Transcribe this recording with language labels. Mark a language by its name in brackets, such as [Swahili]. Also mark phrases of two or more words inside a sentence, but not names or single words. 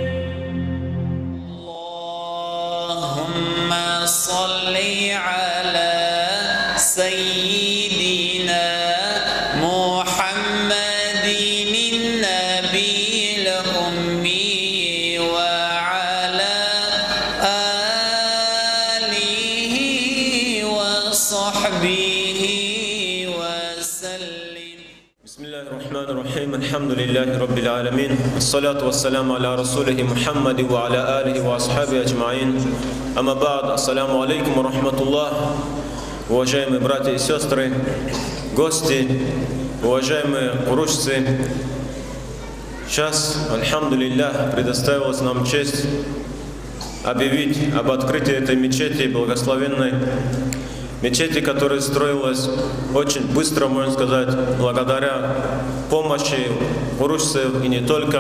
[Arabic] اللهم صل على سيدنا محمد النبي الأمي وعلى آله وصحبه وسلم. بسم الله الرحمن الرحيم. الحمد لله رب العالمين. الصلاة والسلام على رسوله محمد وعلى آله وأصحابه أجمعين. أما بعد. السلام عليكم ورحمة الله. [Russian] Уважаемые братья и сестры, гости, уважаемые курушцы, сейчас, альхамдулиллах, предоставилась нам честь объявить об открытии этой мечети, благословенной мечети, которая строилась очень быстро, можно сказать, благодаря помощи курушцев и не только.